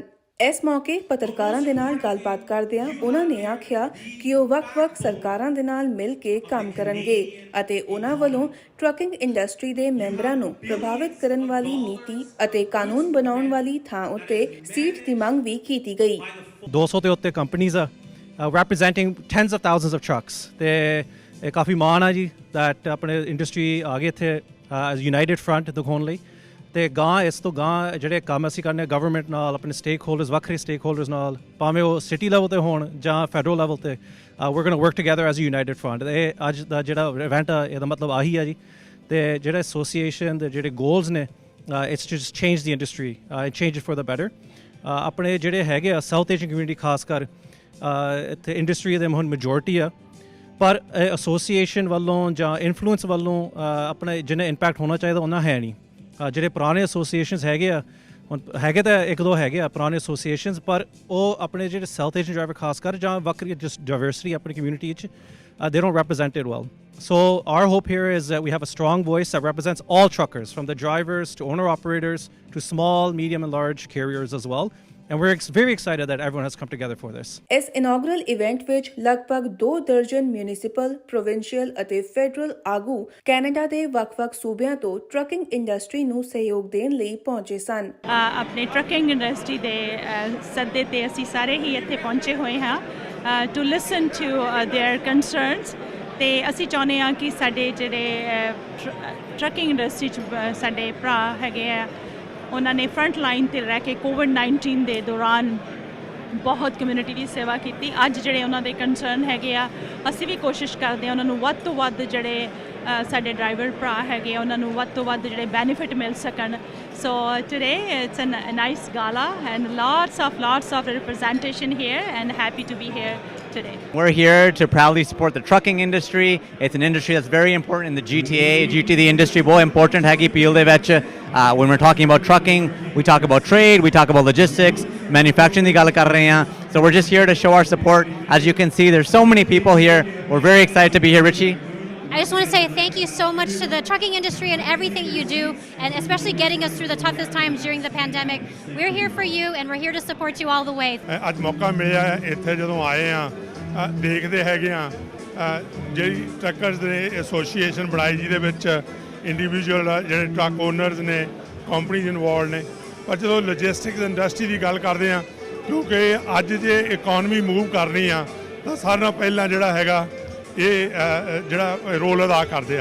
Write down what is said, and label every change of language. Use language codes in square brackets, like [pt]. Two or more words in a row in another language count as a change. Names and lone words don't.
[pa] ਇਸ ਮੌਕੇ ਪੱਤਰਕਾਰਾਂ ਦੇ ਨਾਲ ਗੱਲਬਾਤ ਕਰਦਿਆਂ ਉਹਨਾਂ ਨੇ ਆਖਿਆ ਕਿ ਉਹ ਵੱਖ-ਵੱਖ ਸਰਕਾਰਾਂ ਦੇ ਨਾਲ ਮਿਲ ਕੇ ਕੰਮ ਕਰਨਗੇ ਅਤੇ ਉਹਨਾਂ ਵੱਲੋਂ [en] trucking industry [pa] ਦੇ ਮੈਂਬਰਾਂ ਨੂੰ ਪ੍ਰਭਾਵਿਤ ਕਰਨ ਵਾਲੀ ਨੀਤੀ ਅਤੇ ਕਾਨੂੰਨ ਬਣਾਉਣ ਵਾਲੀ ਥਾਂ ਉੱਤੇ ਸੀਟ ਦੀ ਮੰਗ ਵੀ ਕੀਤੀ ਗਈ। 200 ਦੇ ਉੱਤੇ ਕੰਪਨੀਆਂ [en] representing tens of thousands of trucks [pa] ਤੇ ਇਹ ਕਾਫੀ ਮਾਣ ਆ ਜੀ that ਆਪਣੇ ਇੰਡਸਟਰੀ ਆ ਗਏ ਇੱਥੇ [en] as united front [pa] ਦਿਖਾਉਣ ਲਈ। ਤੇ ਗਾਂ ਇਸ ਤੋਂ ਗਾਂ ਜਿਹੜੇ ਕੰਮ ਅਸੀਂ ਕਰਨੇ ਗਵਰਨਮੈਂਟ ਨਾਲ, ਆਪਣੇ ਸਟੇਕ ਹੋਲਡਰਸ, ਵੱਖਰੇ ਸਟੇਕ ਹੋਲਡਰਸ ਨਾਲ, ਭਾਵੇਂ ਉਹ [en] city level [pa] ਤੇ ਹੋਣ ਜਾਂ [en] federal level [pa] ਤੇ, [en] we're going to work together as a united front। [pa] ਇਹ ਅੱਜ ਦਾ ਜਿਹੜਾ ਇਵੈਂਟ ਆ ਇਹਦਾ ਮਤਲਬ ਆਹੀ ਆ ਜੀ। ਤੇ ਜਿਹੜੇ ਐਸੋਸੀਏਸ਼ਨ ਦੇ ਜਿਹੜੇ ਗੋਲਸ ਨੇ, [en] it's just change the industry and change it for the better. [pa] ਆਪਣੇ ਜਿਹੜੇ ਹੈਗੇ ਆ [en] South Asian community [pa] ਖਾਸ ਕਰ ਇੱਥੇ ਇੰਡਸਟਰੀ ਦੇ ਹੁਣ ਮੈਜੋਰਟੀ ਆ, ਪਰ ਐਸੋਸੀਏਸ਼ਨ ਵੱਲੋਂ ਜਾਂ ਇਨਫਲੂਐਂਸ ਵੱਲੋਂ ਆਪਣੇ ਜਿੰਨਾ ਇੰਪੈਕਟ ਹੋਣਾ ਚਾਹੀਦਾ ਉਹਨਾਂ ਹੈ ਨਹੀਂ। ਜਿਹੜੇ ਪੁਰਾਣੇ ਐਸੋਸੀਏਸ਼ਨਸ ਹੈਗੇ ਆ, ਹੁਣ ਹੈਗੇ ਤਾਂ ਇੱਕ ਦੋ ਹੈਗੇ ਆ ਪੁਰਾਣੇ ਐਸੋਸੀਏਸ਼ਨਸ, ਪਰ ਉਹ ਆਪਣੇ ਜਿਹੜੇ [en] South Asian driver [pa] ਖਾਸ ਕਰ ਜਾਂ ਵੱਖਰੀ [en] just diversity [pa] ਆਪਣੀ ਕਮਿਊਨਿਟੀ 'ਚ [en] they don't represent it well. So our hope here is that we have a strong voice that represents all truckers, from the drivers to owner-operators to small, medium and large carriers as well. And we're very excited that everyone has come together for this. [pa] ਇਸ [en] inaugural event [pa] ਵਿੱਚ ਲਗਭਗ 2 ਦਰਜਨ [en] municipal, provincial [pa] ਅਤੇ ਫੈਡਰਲ ਆਗੂ ਕੈਨੇਡਾ ਦੇ ਵੱਖ-ਵੱਖ ਸੂਬਿਆਂ ਤੋਂ [en] trucking industry [pa] ਨੂੰ ਸਹਿਯੋਗ ਦੇਣ ਲਈ ਪਹੁੰਚੇ ਸਨ। ਆਪਣੇ [en] trucking industry [pa] ਦੇ ਸੱਦੇ ਤੇ ਅਸੀਂ ਸਾਰੇ ਹੀ ਇੱਥੇ ਪਹੁੰਚੇ ਹੋਏ ਹਾਂ [en] to listen to their concerns. [pa] ਤੇ ਅਸੀਂ ਚਾਹੁੰਦੇ ਹਾਂ ਕਿ ਸਾਡੇ ਜਿਹੜੇ [en] trucking industry [pa] 'ਚ ਸਾਡੇ ਭਰਾ ਹੈਗੇ ਆ, ਉਹਨਾਂ ਨੇ [en] front line [pa] 'ਤੇ ਰਹਿ ਕੇ COVID-19 ਦੇ ਦੌਰਾਨ ਬਹੁਤ ਕਮਿਊਨਿਟੀ ਦੀ ਸੇਵਾ ਕੀਤੀ। ਅੱਜ ਜਿਹੜੇ ਉਹਨਾਂ ਦੇ ਕੰਸਰਨ ਹੈਗੇ ਆ, ਅਸੀਂ ਵੀ ਕੋਸ਼ਿਸ਼ ਕਰਦੇ ਹਾਂ ਉਹਨਾਂ ਨੂੰ ਵੱਧ ਤੋਂ ਵੱਧ ਜਿਹੜੇ ਸਾਡੇ ਡਰਾਈਵਰ ਭਰਾ ਹੈਗੇ ਆ ਉਹਨਾਂ ਨੂੰ ਵੱਧ ਤੋਂ ਵੱਧ ਜਿਹੜੇ ਬੈਨੀਫਿਟ ਮਿਲ ਸਕਣ। [en] So today it's a nice gala and lots of representation here, and happy to be here today. We're here to proudly support the trucking industry. It's an industry that's very important in the GTA. GT the industry [pa] ਬਹੁਤ important ਹੈਗੀ ਪੀਲ ਦੇ ਵਿੱਚ। [en] When we're talking about trucking, we talk about trade, we talk about logistics, manufacturing [pa] ਦੀ ਗੱਲ ਕਰ ਰਹੇ ਹਾਂ। [en] So we're just here to show our support. As you can see, there's so many people here. We're very excited to be here. Richie? I just want to say thank you so much to the trucking industry and everything you do, and especially getting us through the toughest times during the pandemic. We're here for you, and we're here to support you all the way. [pa] ਅੱਜ ਮੌਕਾ ਮਿਲਿਆ ਇੱਥੇ ਜਦੋਂ ਆਏ ਆ ਦੇਖਦੇ ਹੈਗੇ ਆ ਜਿਹੜੀ ਟਰੱਕਰਸ ਨੇ ਐਸੋਸੀਏਸ਼ਨ ਬਣਾਈ ਜਿਹਦੇ ਵਿੱਚ ਇੰਡੀਵਿਜੂਅਲ ਜਿਹੜੇ [en] truck owners [pa] ਨੇ, [en] companies involve [pa] ਨੇ। ਪਰ ਜਦੋਂ [en] logistics industry [pa] ਦੀ ਗੱਲ ਕਰਦੇ ਆ, ਕਿਉਂਕਿ ਅੱਜ ਜੇ [en] economy move [pa] ਕਰਨੀ ਆ ਤਾਂ ਸਾਰਿਆਂ ਨਾਲੋਂ ਪਹਿਲਾਂ ਜਿਹੜਾ ਹੈਗਾ ਇਹ ਜਿਹੜਾ ਰੋਲ ਅਦਾ ਕਰਦੇ ਆ।